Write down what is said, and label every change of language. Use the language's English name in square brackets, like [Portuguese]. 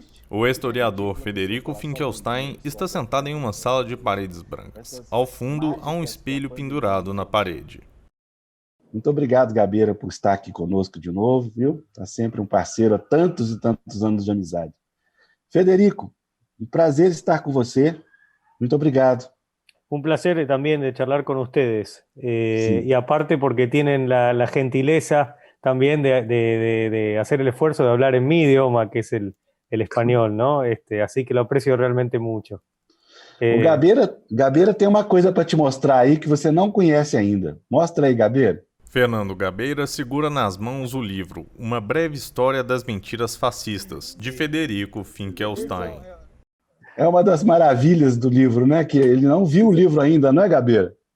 [Portuguese] O historiador Federico Finckenstein está sentado em uma sala de paredes brancas. Ao fundo, há um espelho pendurado na parede. Muito obrigado, Gabeira, por estar aqui conosco de novo, viu? Está sempre um parceiro há tantos e tantos anos de amizade. Federico, um prazer estar com você. Muito obrigado. [Spanish] Un placer también de charlar con ustedes. Y aparte porque tienen la gentileza también de hacer el esfuerzo de hablar en mi idioma, que es el español, ¿no? Así que lo aprecio realmente mucho. [Portuguese] O Gabeira tem uma coisa para te mostrar aí que você não conhece ainda. Mostra aí, Gabeira. Fernando Gabeira segura nas mãos o livro Uma Breve História das Mentiras Fascistas, de Federico Finckenstein. É uma das maravilhas do livro, né? Que ele não viu o livro ainda, não é, Gabeira?